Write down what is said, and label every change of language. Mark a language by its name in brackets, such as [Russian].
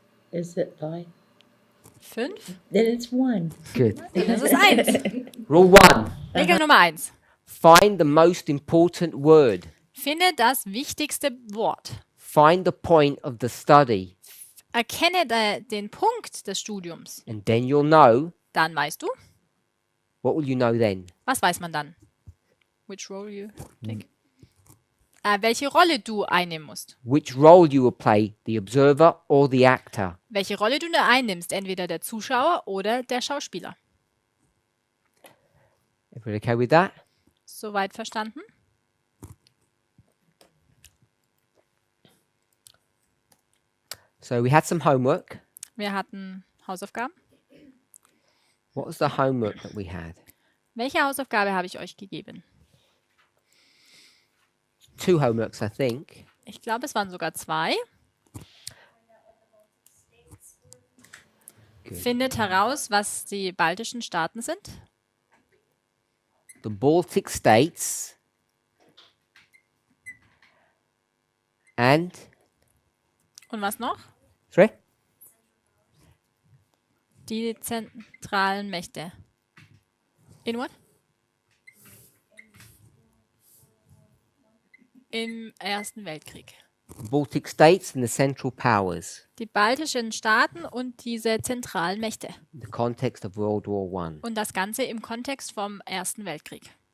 [English] Is it like? 5? Then it's one. Good. [German] Das ist 1. [English] Rule 1. [German] Regel Nummer 1. [English] Find the most important word. [German] Finde das wichtigste Wort. [English] Find the point of the study. [German] Erkenne den Punkt des Studiums. [English] And then you'll know. [German] Dann weißt du. [English] What will you know then? [German] Was weiß man dann? [English] Which role you take? [German] Welche Rolle du einnehmen musst. [English] Which role you will play, the observer or the actor. [German] Welche Rolle du einnimmst, entweder der Zuschauer oder der Schauspieler. [English] Everybody okay with that? [German] Soweit verstanden? [English] So we had some homework. [German] Wir hatten Hausaufgaben. [English] What was the homework that we had? [German] Welche Hausaufgabe habe ich euch gegeben? [English] 2 homeworks, I think. [German] Ich glaube, es waren sogar 2. [English] Good. [German] Findet heraus, was die baltischen Staaten sind. [English] The Baltic states and [German] Und was noch? [English] sorry? [German] Die zentralen Mächte. [English] In what? [German] Im Ersten Weltkrieg. [English] The Baltic states and the Central Powers. [German] Die baltischen Staaten und diese zentralen Mächte. [English] In the context of World War One. [German] Und das Ganze im Kontext vom Ersten Weltkrieg.